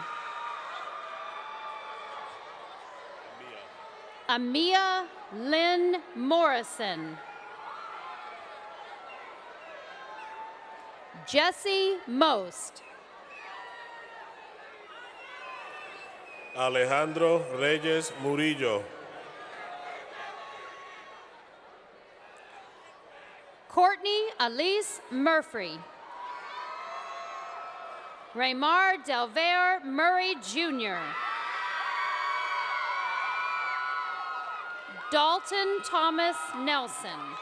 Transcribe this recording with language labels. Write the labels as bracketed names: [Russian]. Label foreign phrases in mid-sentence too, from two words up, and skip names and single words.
[English] Amia Lynn Morrison. Jesse Most. Alejandro Reyes Murillo. Courtney Elise Murphy. Raymar Delvere Murray Jr. Dalton Thomas Nelson.